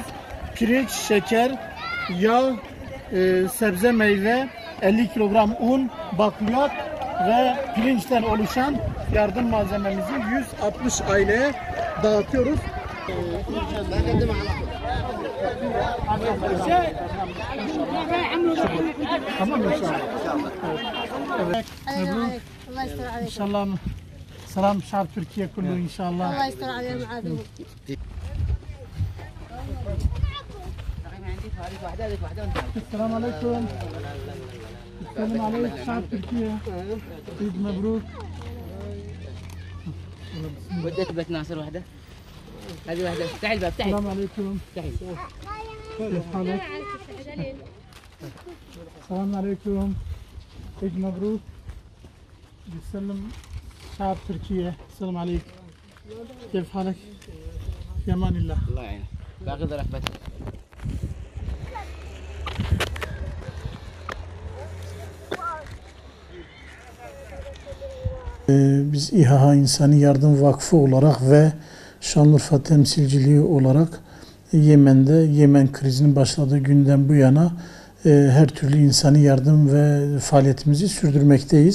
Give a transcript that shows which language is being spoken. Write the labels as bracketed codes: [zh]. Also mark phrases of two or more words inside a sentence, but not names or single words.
[tr] Pirinç, şeker, yağ, sebze, meyve, 50 kilogram un, bakliyat ve pirinçten oluşan yardım malzememizi 160 aileye dağıtıyoruz. Tamam inşallah. Evet. İnşallah. [ar] سلام شعب تركيا كله إن شاء الله. Allah يستر عليهم عادهم. السلام عليكم. السلام عليكم شعب تركيا. عيد مبروك. وديت بيت ناصر واحدة. هذه واحدة. افتحي الباب افتحي. السلام عليكم. افتحي. كيف حالك؟ السلام عليكم. عيد مبروك. بسلم شعب تركيا. السلام عليكم. كيف حالك؟ في امان الله. الله يعينك. باقي ذا رحبتك. [tr] Biz İHA İnsani Yardım Vakfı olarak ve Şanlıurfa temsilciliği olarak Yemen'de Yemen krizinin başladığı günden bu yana her türlü insani yardım ve faaliyetimizi sürdürmekteyiz.